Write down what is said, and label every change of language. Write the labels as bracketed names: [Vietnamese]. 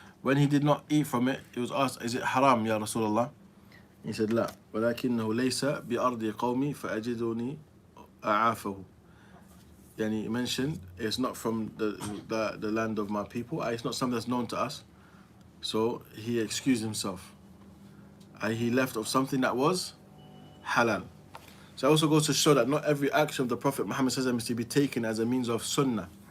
[English] When he did not eat from it, he was asked, is it haram [Arabic] يا رسول الله? [English] He said [Arabic] لا ولكنه ليس بأرض قومي فأجدني أعافه. [English] Yani he mentioned it's not from the land of my people. It's not something that's known to us. So he excused himself. He left of something that was halal. So it also goes to show that not every action of the Prophet Muhammad is to be taken as a means of sunnah.